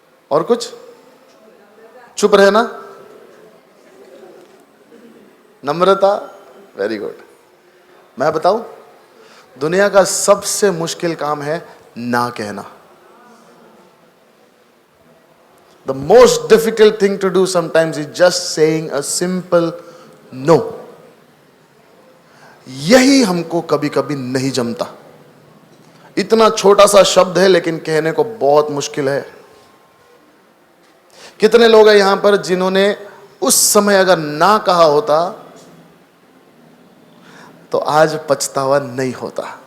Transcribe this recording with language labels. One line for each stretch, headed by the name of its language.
Hindi: और कुछ? चुप रहना, नम्रता,
English: Very good.
Hindi: मैं बताऊं, दुनिया का सबसे मुश्किल काम है ना कहना।
English: The most difficult thing to do sometimes is just saying a simple no.
Hindi: यही हमको कभी कभी नहीं जमता। इतना छोटा सा शब्द है लेकिन कहने को बहुत मुश्किल है। कितने लोग हैं यहां पर जिन्होंने उस समय अगर ना कहा होता तो आज पछतावा नहीं होता।